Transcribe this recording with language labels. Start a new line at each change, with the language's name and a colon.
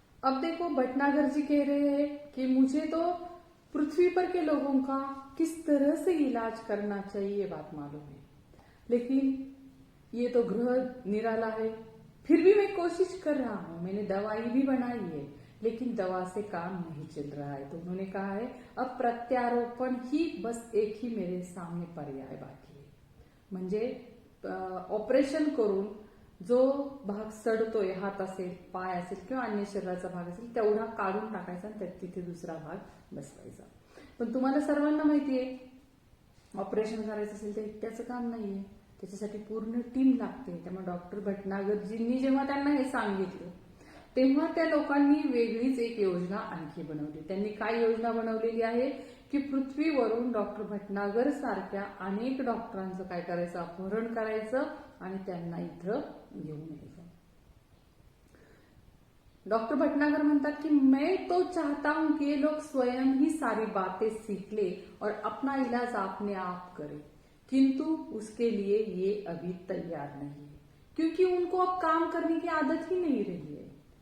Hindi: अब देखो भटनागर जी कह रहे हैं कि मुझे तो पृथ्वी पर के लोगों का किस तरह से इलाज करना चाहिए ये बात मालूम है, लेकिन ये तो ग्रह निराला है। फिर भी मैं कोशिश कर रहा हूं, मैंने दवाई भी बनाई है, लेकिन दवा से काम नहीं चल रहा है। तो उन्होंने कहा है अब प्रत्यारोपण ही बस एक ही मेरे सामने पर्याय बाकी है।
Marathi: म्हणजे ऑपरेशन करून जो भाग सडतोय, हात असेल, पाय असेल किंवा अन्य शरीराचा भाग असेल, तेवढा काढून टाकायचा आणि तिथे दुसरा भाग बसवायचा। पण तुम्हाला सर्वांना माहितीये ऑपरेशन करायचं असेल तर एकट्याचं काम नाहीये, त्याच्यासाठी पूर्ण टीम लागते. त्यामुळे डॉक्टर भटनागरजींनी जेव्हा त्यांना हे सांगितलं तेव्हा त्या लोकांनी वेगळीच एक योजना आणखी बनवली. त्यांनी काय योजना बनवलेली आहे की पृथ्वीवरून डॉक्टर भटनागर सारख्या अनेक डॉक्टरांचं काय करायचं, अपहरण करायचं आणि त्यांना इथं घेऊन यायचं.
Hindi: डॉक्टर भटनागर
Marathi: म्हणतात कि
Hindi: मैं तो चाहता हूं कि ये लोग स्वयं ही सारी बातें सीख ले और अपना इलाज अपने आप करे, किंतु उसके लिए ये अभी तैयार नहीं है, क्योंकि उनको अब काम करने की आदत ही नहीं रही है.